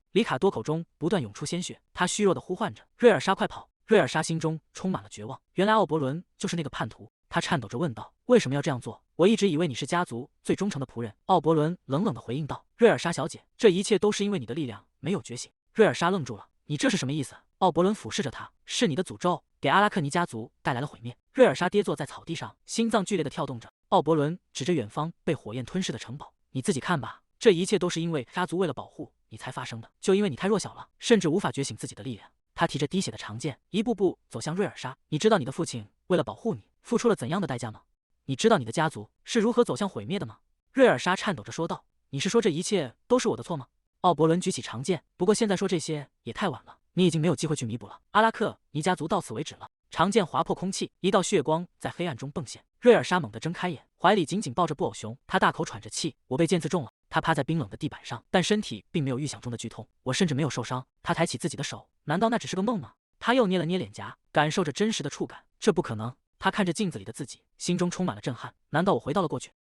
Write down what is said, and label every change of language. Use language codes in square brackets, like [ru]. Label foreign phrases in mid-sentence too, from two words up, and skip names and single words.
[zh] 里卡多口中不斷湧出鮮血，他虛弱地呼喚着：“瑞爾莎，快跑！” 瑞爾莎心中充滿了絕望，原來奧伯倫就是那個叛徒。他顫抖着問道：“為什麼要這樣做？我一直以為你是家族最忠誠的僕人。奧伯倫冷冷地回應道。瑞爾莎小姐，這一切都是因為你的力量沒有覺醒。瑞爾莎愣住了，你這是什麼意思？奧伯倫俯視着他，是你的詛咒給阿拉克尼家族帶來了毀滅。瑞爾莎跌坐在草地上，心臟剧烈地跳動着。奧伯倫指着遠方被火焰吞噬的城堡，你自己看吧，這一切都是因為家族為了保護你才發生的，就因為你太弱小了，甚至無法覺醒自己的力量。他提着滴血的长劍，一步步走向瑞爾莎。你知道你的父親為了保護你付出了怎樣的代價嗎？你知道你的家族是如何走向毀滅的嗎？瑞爾莎顫抖着說道。你是說這一切都是我的錯嗎？奧伯倫舉起長劍，不過現在說這些也太晚了，你已經沒有機會去彌補了。阿拉克尼家族到此為止了。長劍劃破空氣，一道血光在黑暗中迸現。瑞爾莎猛地睜開眼，懷裡緊緊抱着布偶熊，她大口喘着氣。我被劍刺中了。她趴在冰冷的地板上，但身體並沒有預想中的劇痛，我甚至沒有受傷。她抬起自己的手，難道那只是個夢嗎？她又捏了捏臉頰，感受着真實的觸感。這不可能。她看着鏡子裡的自己，心中充滿了震撼。難道我回到了過去？